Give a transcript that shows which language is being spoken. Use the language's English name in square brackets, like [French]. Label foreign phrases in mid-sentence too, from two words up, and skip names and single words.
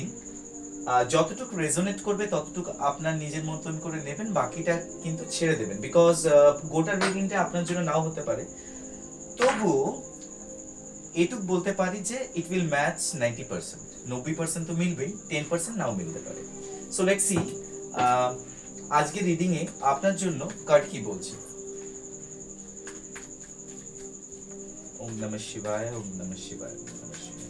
[Bangla] যতটুকু রেজোনেট করবে ততটুকু আপনার নিজের মতন করে নেবেন, বাকিটা কিন্তু ছেড়ে দেবেন, বিকজ গোটা রিডিংটা আপনার জন্য নাও হতে পারে। তবুও এটুক বলতে পারি যে [English] it will match [Bangla] 90%। 90% তো মিলবেই, 10% নাও মিলতে পারে। [English] so let's see [Bangla] আজকে রিডিং এ আপনার জন্য কার্ড কি বলছে। [Sanskrit] ओम नमः शिवाय, ओम नमः शिवाय, ओम नमः शिवाय।